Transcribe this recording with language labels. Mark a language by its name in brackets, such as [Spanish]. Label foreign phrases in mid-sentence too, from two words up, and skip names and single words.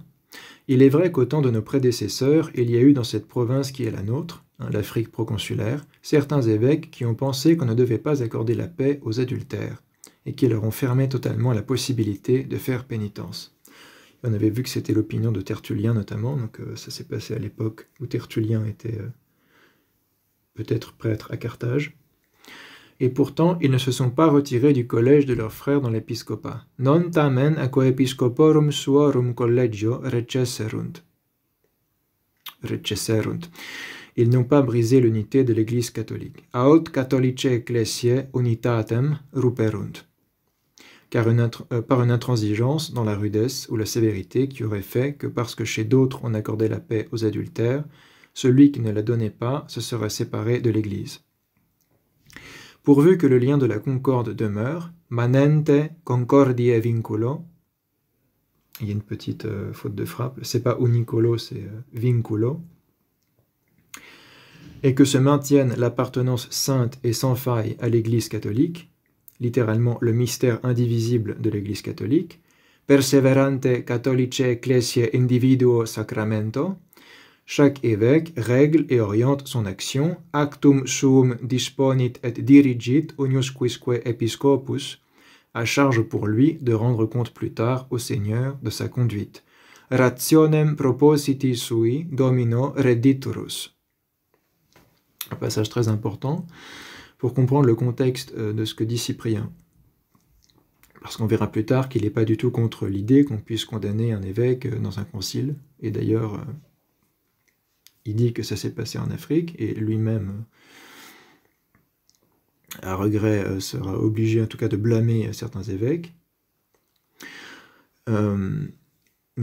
[French] Il est vrai qu'au temps de nos prédécesseurs, il y a eu dans cette province qui est la nôtre, l'Afrique proconsulaire, certains évêques qui ont pensé qu'on ne devait pas accorder la paix aux adultères, et qui leur ont fermé totalement la possibilité de faire pénitence. On avait vu que c'était l'opinion de Tertullien notamment, donc ça s'est passé à l'époque où Tertullien était peut-être prêtre à Carthage. Et pourtant, ils ne se sont pas retirés du collège de leurs frères dans l'épiscopat. [Latin] Non tamen aquo episcoporum suorum collegio recesserunt. [French] Ils n'ont pas brisé l'unité de l'Église catholique. [Latin] Aut catholice ecclesiae unitatem ruperunt. [French] Car par une intransigeance dans la rudesse ou la sévérité qui aurait fait que parce que chez d'autres on accordait la paix aux adultères, celui qui ne la donnait pas se serait séparé de l'Église. Pourvu que le lien de la concorde demeure, [Latin] manente concordie vinculo, [French] il y a une petite faute de frappe, c'est pas unicolo, c'est vinculo, et que se maintienne l'appartenance sainte et sans faille à l'Église catholique, littéralement le mystère indivisible de l'Église catholique, [Latin] perseverante catholice ecclesiae individuo sacramento, [French] chaque évêque règle et oriente son action, [Latin] actum suum disponit et dirigit uniusquisque episcopus, [French] à charge pour lui de rendre compte plus tard au Seigneur de sa conduite. [Latin] Rationem propositi sui domino rediturus. [French] Un passage très important pour comprendre le contexte de ce que dit Cyprien. Parce qu'on verra plus tard qu'il n'est pas du tout contre l'idée qu'on puisse condamner un évêque dans un concile. Et d'ailleurs, il dit que ça s'est passé en Afrique, et lui-même, à regret, sera obligé en tout cas de blâmer certains évêques.